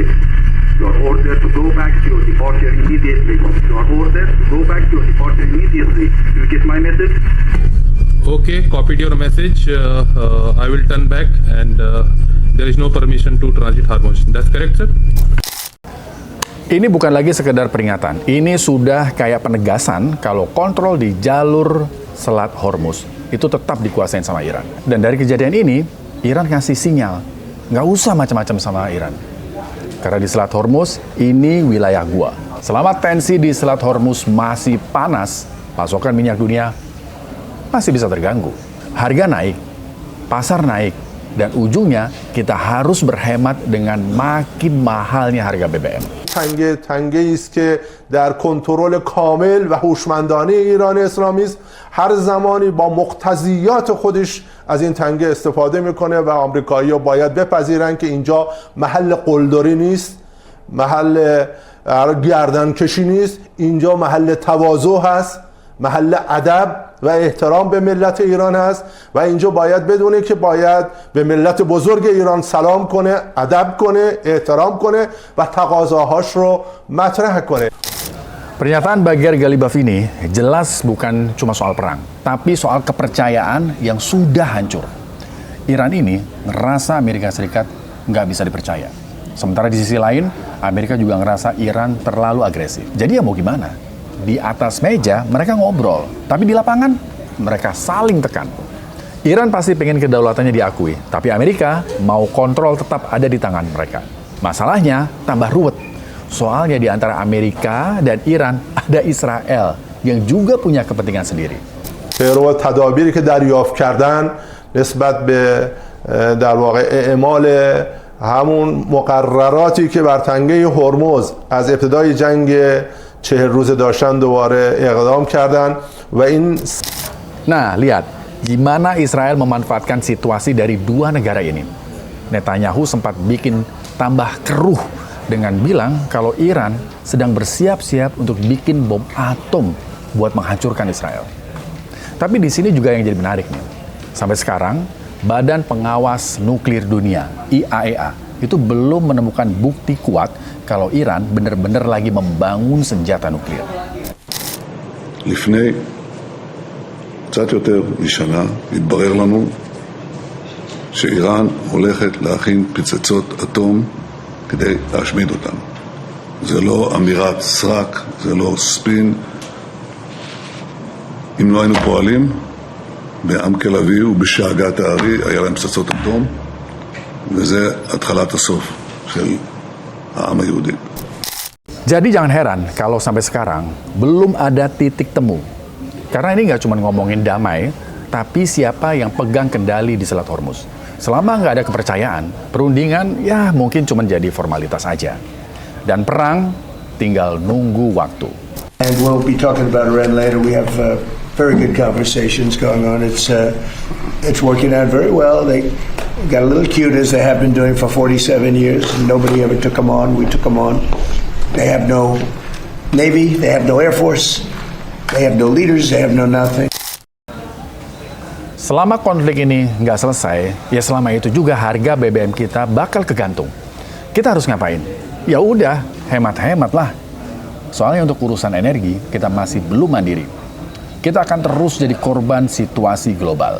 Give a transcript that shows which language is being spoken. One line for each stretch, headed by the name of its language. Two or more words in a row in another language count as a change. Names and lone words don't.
English: You are ordered to go back to your departure immediately. You are ordered to go back to your departure immediately. You get my message? Okay, copied your message. I will turn back and there is no permission to transit Hormuz. That's correct, sir?
Indonesian: Ini bukan lagi sekedar peringatan. Ini sudah kayak penegasan kalau kontrol di jalur Selat Hormuz itu tetap dikuasain sama Iran. Dan dari kejadian ini, Iran ngasih sinyal, nggak usah macam-macam sama Iran. Karena di Selat Hormuz, ini wilayah gua. Selama tensi di Selat Hormuz masih panas, pasokan minyak dunia masih bisa terganggu. Harga naik, pasar naik, dan ujungnya kita harus berhemat dengan makin mahalnya harga BBM.
Persian: تنگه است که در کنترل کامل و هوشمندانه ایران اسلامی است. هر زمانی با مقتضیات خودش از این تنگه استفاده میکنه و آمریکایی‌ها باید بپذیرن که اینجا محل قلدری نیست، محل گردنکشی نیست، اینجا محل تواضع هست، محل ادب و احترام به ملت ایران هست و اینجا باید بدونه که باید به ملت بزرگ ایران سلام کنه، ادب کنه، احترام کنه و تقاضاهاش رو مطرح کنه.
Indonesian: Pernyataan Bagher Ghalibaf ini jelas bukan cuma soal perang, tapi soal kepercayaan yang sudah hancur. Iran ini ngerasa Amerika Serikat nggak bisa dipercaya. Sementara di sisi lain, Amerika juga ngerasa Iran terlalu agresif. Jadi ya mau gimana? Di atas meja mereka ngobrol, tapi di lapangan mereka saling tekan. Iran pasti pengen kedaulatannya diakui, tapi Amerika mau kontrol tetap ada di tangan mereka. Masalahnya tambah ruwet. Soalnya di antara Amerika dan Iran ada Israel yang juga punya kepentingan sendiri.
Persian: پیرو تدابیری که دریافت کردن نسبت به در واقع اعمال همون مقرراتی که بر تنگه هرمز از ابتدای جنگ 40 روزه داشتن دوباره اقدام کردن و این.
Indonesian: Nah, lihat gimana Israel memanfaatkan situasi dari dua negara ini. Netanyahu sempat bikin tambah keruh dengan bilang kalau Iran sedang bersiap-siap untuk bikin bom atom buat menghancurkan Israel. Tapi di sini juga yang jadi menarik nih. Sampai sekarang, Badan Pengawas Nuklir Dunia, IAEA, itu belum menemukan bukti kuat kalau Iran benar-benar lagi membangun senjata nuklir.
Hebrew: לפני קצת יותר משנה התברר לנו שאיראן הולכת להכין פצצות אטום כדי להשמיד אותם. זה לא אמירת סרק, זה לא ספין. אם לא היינו פועלים, בעמק הלוי ובשאגת הארי היה להם פצצות אטום, וזה התחלת הסוף של העם היהודי.
Indonesian: Jadi jangan heran kalau sampai sekarang belum ada titik temu. Karena ini nggak cuma ngomongin damai, tapi siapa yang pegang kendali di Selat Hormuz. Selama nggak ada kepercayaan, perundingan ya mungkin cuma jadi formalitas aja. Dan perang tinggal nunggu waktu.
English: And we'll be talking about Iran later. We have very good conversations going on. It's working out very well. They got a little cute as they have been doing for 47 years. Nobody ever took them on. We took them on. They have no Navy. They have no Air Force. They have no leaders. They have no nothing.
Indonesian: Selama konflik ini nggak selesai, ya selama itu juga harga BBM kita bakal kegantung. Kita harus ngapain? Ya udah, hemat-hemat lah. Soalnya untuk urusan energi, kita masih belum mandiri. Kita akan terus jadi korban situasi global.